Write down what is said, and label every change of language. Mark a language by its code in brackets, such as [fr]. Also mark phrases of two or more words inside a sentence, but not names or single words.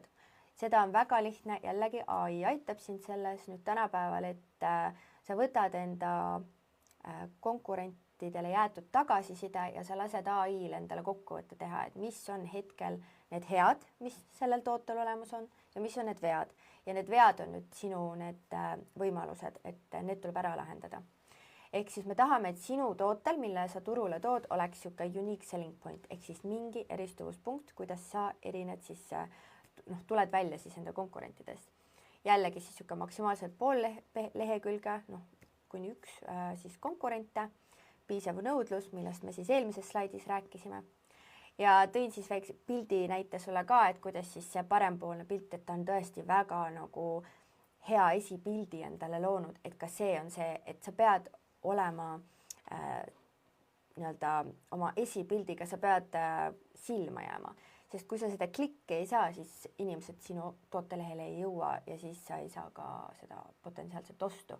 [et] Seda on väga lihtne, jällegi AI aitab sind selles nüüd tänapäeval, et sa võtad enda konkurentidele jäetud tagasiside ja sa lased AI-l endale kokkuvõtte teha, et mis on hetkel need head, mis sellel tootel olemas on, ja mis on need vead. Ja need vead on nüüd sinu need võimalused, et need tuleb ära lahendada. Ehk siis me tahame, et sinu tootel, mille sa turule tood, oleks siuke [en] unique selling point, [et] ehk siis mingi eristuvuspunkt, kuidas sa erined siis, tuled välja siis enda konkurentidest. Jällegi siis siuke maksimaalselt pool lehekülge, kuni 1 siis konkurente, piisav nõudlus, millest me siis eelmises slaidis rääkisime. Ja tõin siis väikse pildi näite sulle ka, et kuidas siis see parempoolne pilt, et ta on tõesti väga hea esipildi endale loonud, et ka see on see, et sa pead olema oma esipildiga, sa pead silma jääma, sest kui sa seda klikki ei saa, siis inimesed sinu tootelehele ei jõua ja siis sa ei saa ka seda potentsiaalset ostu.